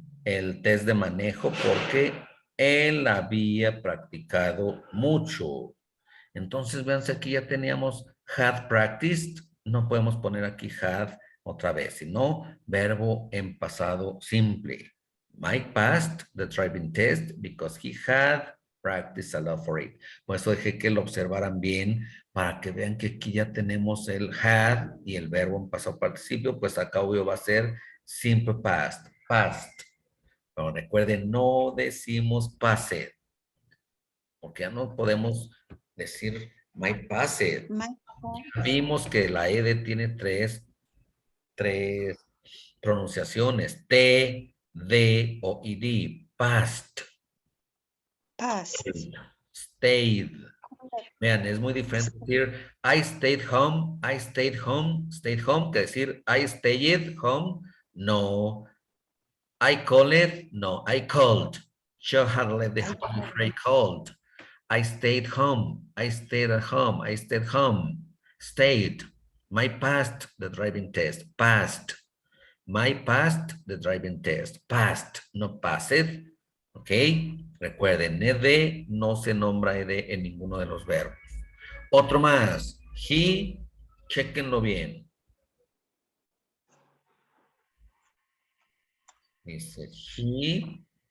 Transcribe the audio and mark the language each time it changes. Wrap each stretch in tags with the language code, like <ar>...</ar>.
<es>el test de manejo porque él había practicado mucho. Entonces, véanse aquí ya teníamos</es> <en>had practiced.</en> <es>No podemos poner aquí had otra vez, sino verbo en pasado simple.</es> <en>Mike passed the driving test because he had practiced a lot for it.</en> <es>Por eso dejé que lo observaran bien para que vean que aquí ya tenemos el had y el verbo en pasado participio, pues acá obvio va a ser</es> <en>simple past, past.</en> <es>Pero recuerden, no decimos passed, porque ya no podemos decir</es> <en>my passed. My</en> <es>Vimos que la ed tiene tres pronunciaciones, T, D o id.</es> <en>Past, past. stayed.</en> <es>Vean, es muy diferente decir</es> <en>I stayed home, stayed home,</en> <es>que decir</es> <en>I stayed home. No. I called, no, I called. She had left the home before I called. I stayed home. I stayed at home. I stayed home. Stayed. My passed the driving test. Passed. My passed the driving test. Passed. No passed. ¿Ok?</en> <es>Recuerden, ed no se nombra ed en ninguno de los verbos. Otro más. He, chequenlo bien. Dice he.</es>